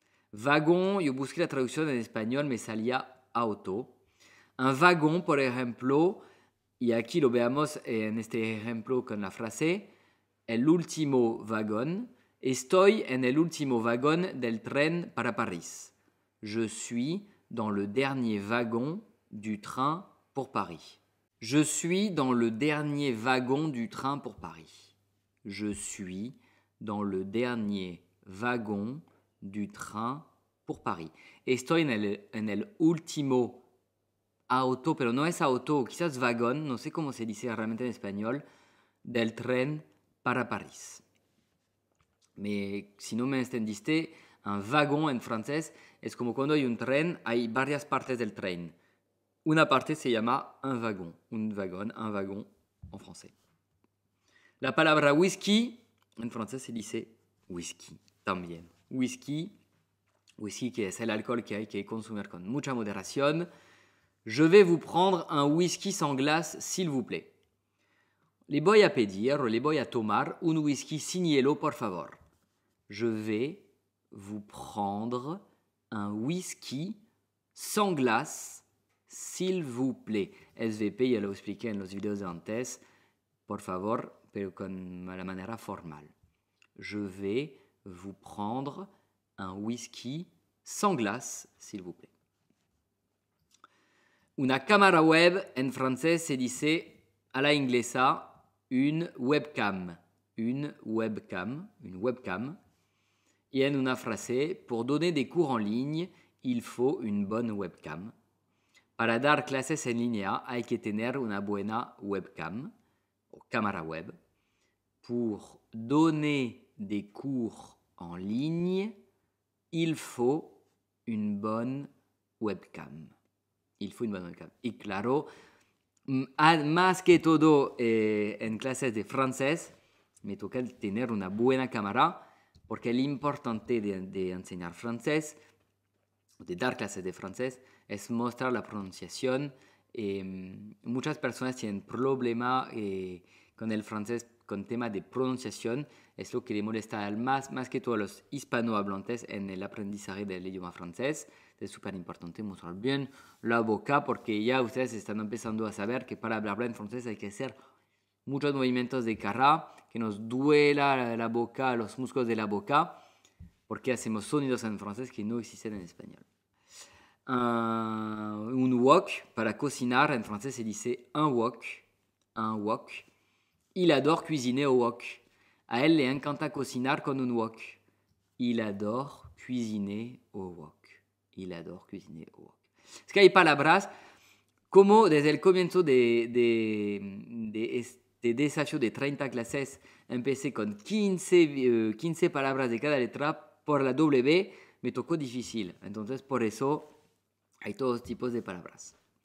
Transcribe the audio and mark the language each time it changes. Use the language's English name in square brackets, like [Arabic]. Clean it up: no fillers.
[Spanish] Vagón, yo busqué la traducción en español, me salía auto. Un vagón, por ejemplo, y aquí lo veamos en este ejemplo con la frase, el último vagón. Estoy en el último vagón del tren para París. [French] Je suis dans le dernier wagon du train pour Paris. Je suis dans le dernier wagon du train pour Paris. Je suis dans le dernier wagon du train pour Paris. [Spanish] Estoy en el último auto, pero no es auto, quizás vagón, no sé cómo se dice realmente en español, del tren para París. Mais si no me entendiste, un wagon en francés es como cuando hay un tren, hay varias partes del tren. Una parte se llama un wagon [French] en français. [Spanish] La palabra whisky, en francés se dice whisky también. Whisky que es el alcohol que hay que consumir con mucha moderación. [French] Je vais vous prendre un whisky sans glace, s'il vous plaît. [Spanish] Les voy a pedir, les voy a tomar un whisky sin hielo, por favor. [French] Je vais vous prendre un whisky sans glace, s'il vous plaît. [Spanish] SVP, ya lo expliqué en los videos de antes. Por favor, pero con la manera formal. [French] Je vais vous prendre un whisky sans glace, s'il vous plaît. [Spanish] Una cámara web en francés se dice a la inglesa une webcam. [French] Une webcam. [Spanish] Y en una frase, [French] pour donner des cours en ligne, il faut une bonne webcam. [Spanish] Para dar clases en línea hay que tener una buena webcam o cámara web. [French] pour donner des cours en ligne, il faut une bonne webcam. Il faut une bonne webcam. [Spanish] Y claro, más que todo en clases de francés, me toca tener una buena cámara, porque lo importante de enseñar francés, de dar clases de francés, es mostrar la pronunciación. Muchas personas tienen problema con el francés, con tema de pronunciación. Es lo que le molesta más que todo a los hispanohablantes en el aprendizaje del idioma francés. Es súper importante mostrar bien la boca, porque ya ustedes están empezando a saber que para hablar en francés hay que hacer muchos movimientos de cara, que nos duela la boca, los músculos de la boca, porque hacemos sonidos en francés que no existen en español. Un wok, para cocinar, en francés se dice un wok. Un wok. [French] Il adore cuisiner au wok. [Spanish] A él le encanta cocinar con un wok. [French] Il adore cuisiner au wok. Il adore cuisiner au wok. [Spanish] Es que hay palabras como desde el comienzo de este desafío de 30 clases empecé con 15 palabras de cada letra. Por la W me tocó difícil. Entonces por eso hay todos tipos de palabras.